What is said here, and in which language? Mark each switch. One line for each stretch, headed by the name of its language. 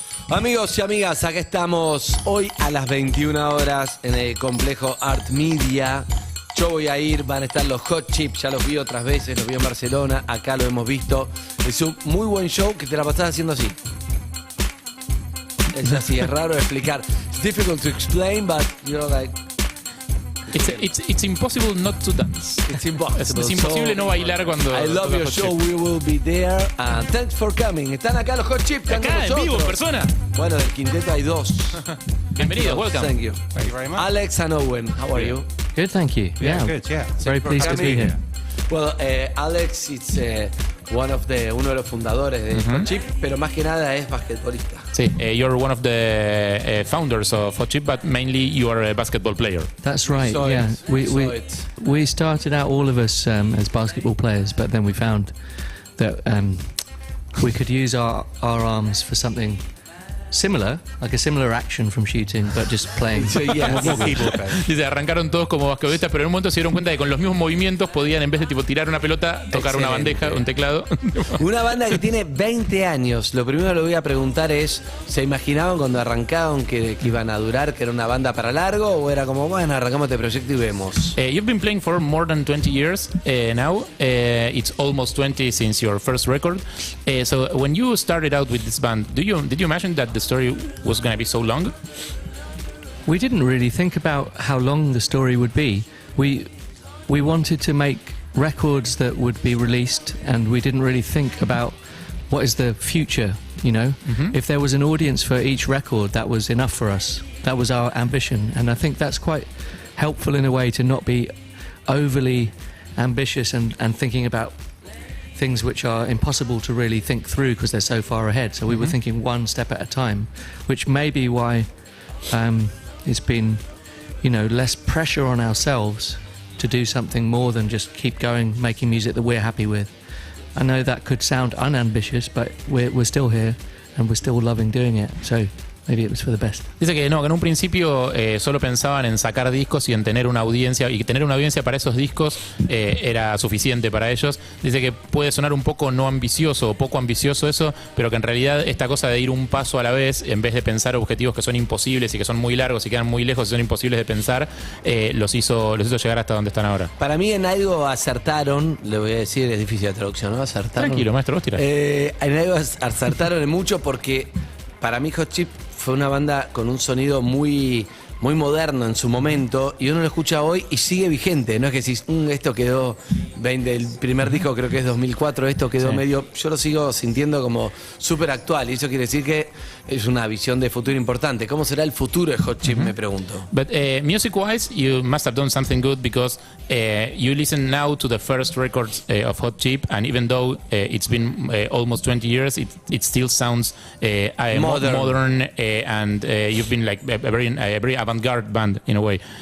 Spanish: Amigos y amigas, acá estamos hoy a las 21 horas en el complejo Art Media. Yo voy a ir, van a estar los Hot Chips, ya los vi otras veces, los vi en Barcelona, acá lo hemos visto. Es un muy buen show que te la pasás haciendo así. Es así, es raro de explicar.
English: It's difficult to explain, but you're like... It's impossible not to dance. It's impossible.
Spanish: Es imposible no bailar cuando...
English: I love your show, we will be there. And thanks for coming.
Spanish: Están acá los
English: Hot Chips.
Spanish: Acá, en vivo, en persona. Bueno, del quinteto hay dos. Bienvenidos,
English: welcome. Thank you. Thank you very much. Alex and Owen, how are you? Good, thank you. Yeah, good, yeah. Very pleased to be here. Well, Alex is
Spanish: uno de los fundadores de Hot Chip, pero más que nada es basquetbolista.
English: Sí, you're one of the founders of Hot Chip, but mainly you are a basketball player. That's right, yeah. We started out, all of us, as basketball players, but then we found that we could use our arms for something similar, like a similar action from shooting, but just playing. So, yes.
Spanish: Dice, arrancaron todos como basquetbolistas, pero en un momento se dieron cuenta de que con los mismos movimientos podían, en vez de tipo tirar una pelota, tocar una bandeja, un teclado. Una banda que tiene 20 años. Lo primero que le voy a preguntar es, ¿se imaginaban cuando arrancaron que iban a durar, que era una banda para largo? ¿O era como, bueno, arrancamos este proyecto y vemos?
English: You've been playing for more than 20 years now. It's almost 20 since your first record. So when you started out with this band, did you imagine that the story was going to be so long? We didn't really think about how long the story would be. We wanted to make records that would be released, and we didn't really think about what is the future, you know? If there was an audience for each record, that was enough for us. That was our ambition, and I think that's quite helpful in a way to not be overly ambitious and thinking about things which are impossible to really think through because they're so far ahead. So we were thinking one step at a time, which may be why it's been, you know, less pressure on ourselves to do something more than just keep going, making music that we're happy with. I know that could sound unambitious, but we're still here and we're still loving doing it. So maybe it was for the best.
Spanish: Dice que no, que en un principio solo pensaban en sacar discos y en tener una audiencia, y que tener una audiencia para esos discos era suficiente para ellos. Dice que puede sonar un poco no ambicioso o poco ambicioso eso, pero que en realidad esta cosa de ir un paso a la vez, en vez de pensar objetivos que son imposibles y que son muy largos y quedan muy lejos y son imposibles de pensar, los hizo llegar hasta donde están ahora. Para mí en algo acertaron, le voy a decir, es difícil la traducción, ¿no? Acertaron. Tranquilo, maestro, vos tirás. En algo acertaron en mucho porque para mí Hot Chip fue una banda con un sonido muy moderno en su momento, y uno lo escucha hoy y sigue vigente. No es que decís, esto quedó del primer disco, creo que es 2004, esto quedó medio... Yo lo sigo sintiendo como súper actual, y eso quiere decir que es una visión de futuro importante. ¿Cómo será el futuro de Hot Chip, me pregunto?
English: But music-wise, you must have done something good because you listen now to the first records of Hot Chip, and even though it's been almost 20 years, it still sounds modern and you've been like a very avant-garde band in a way.